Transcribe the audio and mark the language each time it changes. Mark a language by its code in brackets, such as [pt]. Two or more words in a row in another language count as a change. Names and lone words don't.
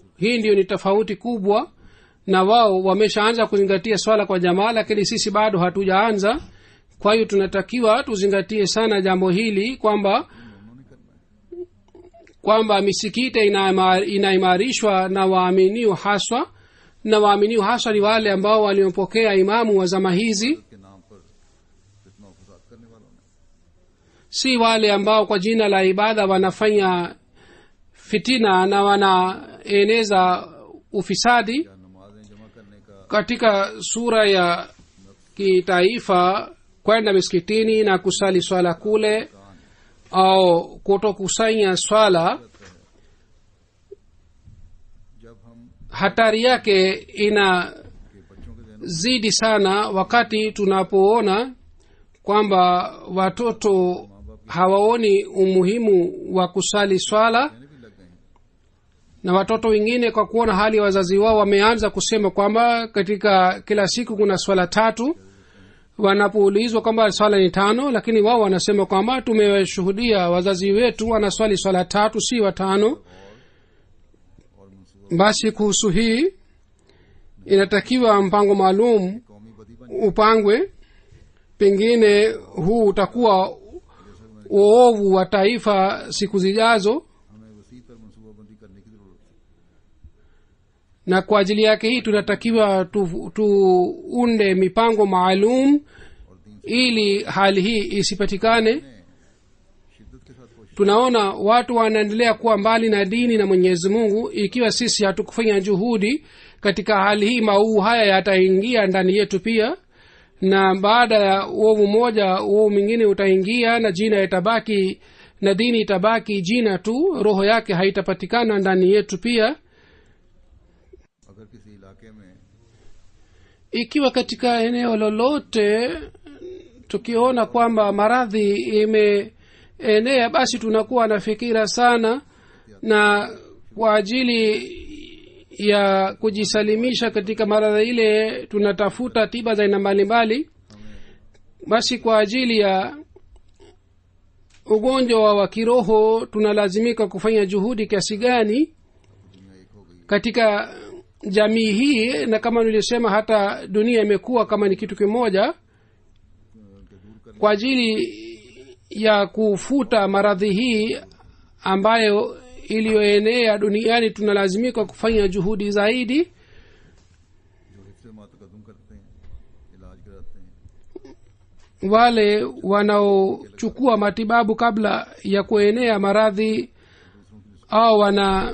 [sw] Hii ndio ni tofauti kubwa, na wao wameshaanza kuzingatia swala kwa jamaa, lakini sisi bado hatujaanza. Kwa hiyo tunatakiwa tuzingatie sana jambo hili kwamba misikiti inaimarishwa na waaminiu haswa, na waaminiu haswa ni wale ambao waliopokea imamu wa zama hizi, [ur] کے نام پر فتنہ اور فساد کرنے والوں نے [sw] si wale ambao kwa jina la ibada wanafanya fitina na wanaeneza ufisadi. [ur] کیا نمازیں جمع کرنے کا [sw] Katika sura ya kitaifa, kwenda misikitini na kusali swala kule au kutokusanya swala, [ur] جب ہم [sw] hatari yake inazidi [ur] کے بچوں کے ذہنوں [sw] sana wakati tunapoona kwamba watoto hawaoni umuhimu wa kusali swala, [ur] میں بھی لگ گئے ہیں [sw] na watoto wengine kwa kuona hali ya wazazi wao wameanza kusema kwamba katika kila siku kuna swala 3. Wanapoulizwa kwamba swala ni 5, lakini wao wanasema kwamba tumewashuhudia wazazi wetu wanaswali swala 3 si 5. [ur] اور منصوبہ [sw] Basi kuhusu hii inatakiwa mpango maalum [ur] قومی بدی بن [sw] upangwe. Pengine huu utakuwa uovu wa taifa siku zijazo, [ur] ہمیں وسیع تر منصوبہ بندی کرنے کی ضرورت ہے [sw] na kwa ajili yake hii tunatakiwa tuunde mipango maalum ili hali hii isipatikane. [ur] شدت کے ساتھ کوشش [sw] Tunaona watu wanaendelea kuwa mbali na dini na Mwenyezi Mungu. Ikiwa sisi hatukufanya juhudi katika hali hii, maovu haya yataingia ndani yetu pia, na baada ya uovu moja uovu mwingine utaingia, na jina itabaki na dini itabaki jina tu, roho yake haitapatikana ndani yetu pia. [ur] اگر کسی علاقے میں [sw] Ikiwa katika eneo lolote tukiona kwamba maradhi imeenea, basi tunakuwa na fikira sana, na kwa ajili ya kujisalimisha katika maradhi ile tunatafuta tiba za aina mbalimbali. Basi kwa ajili ya ugonjwa wa kiroho tunalazimika kufanya juhudi kiasi gani [ur] دنیا ایک ہو گئی [sw] katika jamii hii, na kama nilisema hata dunia imekuwa kama ni kitu kimoja. [ur] ان کے دور کرنے [sw] Kwa ajili ya kufuta maradhi hii ambayo iliyoenea duniani tunalazimika kufanya juhudi zaidi. [ur] جو حفظ ماتقدم کرتے ہیں، علاج کراتے ہیں, [sw] Wale wanaochukua matibabu kabla ya kuenea maradhi au wanapigwa